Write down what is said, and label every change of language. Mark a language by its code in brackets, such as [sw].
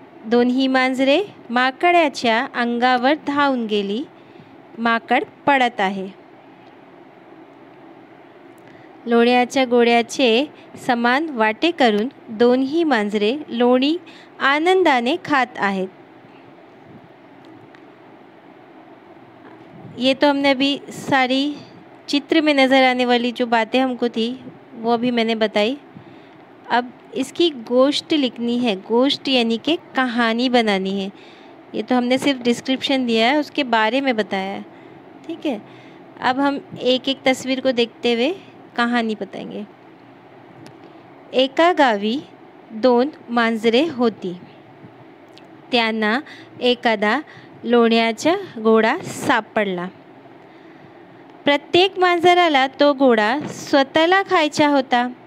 [mr] दोन्ही मांजरे माकडाच्या अंगावर धावून गेली। माकड पडत आहे। लोण्याच्या गोळ्याचे समान वाटे करून दोन्ही मांजरे लोणी आनंदाने खात आहेत। [hi] ये तो हमने अभी सारी चित्र में नज़र आने वाली जो बातें हमको थी वो अभी मैंने बताई। अब इसकी गोश्त लिखनी है। गोश्त यानी कि कहानी बनानी है। ये तो हमने सिर्फ डिस्क्रिप्शन दिया है, उसके बारे में बताया है। ठीक है। अब हम एक एक तस्वीर को देखते हुए कहानी बताएंगे। [mr] एका गावी दोन मांजरे होती। त्यांना एखादा लोण्याचा गोळा सापडला। प्रत्येक मांजराला तो गोळा स्वतःला खायचा होता।